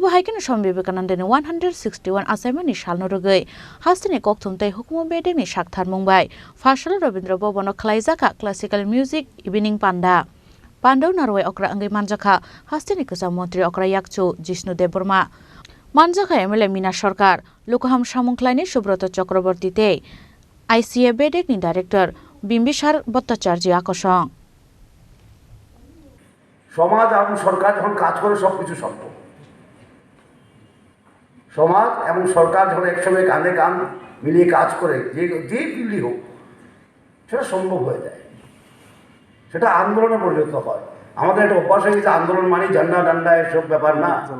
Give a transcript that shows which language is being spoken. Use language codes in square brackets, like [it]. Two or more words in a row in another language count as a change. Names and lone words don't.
[trp] haikin Swami Vivekananda ni 161 asaimani shal no rugai haste ni kokthum tei hukuma bedek ni shakthar mungbai Farshala Rabindra Bhobono khlaijaka [en] classical music evening [trp] panda Pandau naroi okra angai manjaka haste ni kasa montri okra yakcho Jishnu Deborma manjaka MLA Mina Sarkar Lokaham Samungkhlaini Subrata Chakraborty tei ICA bedek ni director বিম্বিসার ভট্টাচার্য আকর্ষণ [bn] সমাজ এবং সরকার যখন কাজ করে সবকিছু সম্ভব সমাজ এবং সরকার যখন একসঙ্গে কাঁধে কাঁধ মিলিয়ে কাজ করে যে ফিল্ডই হোক সেটা সম্ভব হয়ে যায় সেটা আন্দোলনে পরিণত হয় আমাদের একটা অভ্যাস হয়ে গেছে আন্দোলন মানে ঝান্ডা ডান্ডা এসব ব্যাপার না